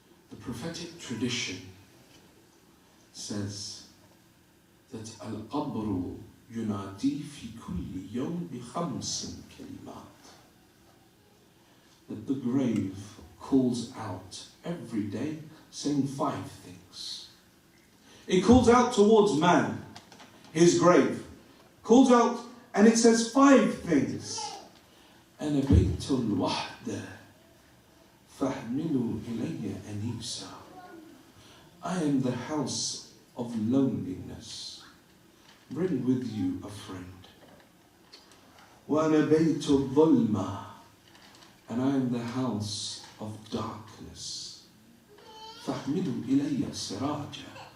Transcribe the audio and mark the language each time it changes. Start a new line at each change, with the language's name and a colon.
English: The prophetic tradition says that
Arabic: al-qabru yunadi fi kulli yawm bi khamsin kalimat.
English: That the grave calls out every day saying 5 things. It calls out towards man, his grave. Calls out and it says 5 things.
Arabic: أنا بيت الوحدة فاحملوا إلي أنيسا.
English: I am the house of loneliness. Bring with you a friend.
Arabic: وأنا بيت الظلمة.
English: And I am the house of darkness.
Arabic: فَاحْمِلُوا إِلَيَّ سِرَاجًا.